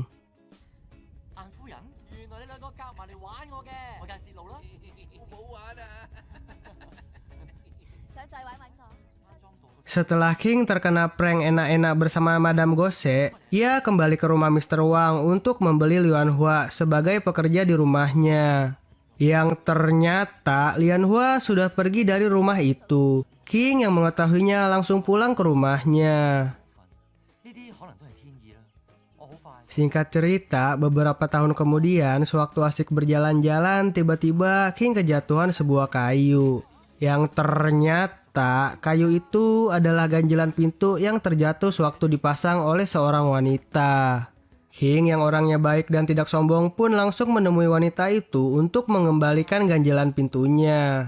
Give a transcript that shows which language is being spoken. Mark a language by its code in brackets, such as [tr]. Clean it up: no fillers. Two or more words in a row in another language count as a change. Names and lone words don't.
[yue] 晏夫人，原來你兩個夾埋嚟玩我嘅，我梗係泄露啦。冇玩啊！想再玩我？ [id] Setelah King terkena prank enak-enak bersama Madame Gose, ia kembali ke rumah Mr. Wang untuk membeli Lian Hua sebagai pekerja di rumahnya. Yang ternyata Lian Hua sudah pergi dari rumah itu. King yang mengetahuinya langsung pulang ke rumahnya. [yue] 呢啲可能都係天意啦。我好快。 [id] Singkat cerita, beberapa tahun kemudian, sewaktu asik berjalan-jalan, tiba-tiba King kejatuhan sebuah kayu. Yang ternyata kayu itu adalah ganjelan pintu yang terjatuh sewaktu dipasang oleh seorang wanita. King yang orangnya baik dan tidak sombong pun langsung menemui wanita itu untuk mengembalikan ganjelan pintunya.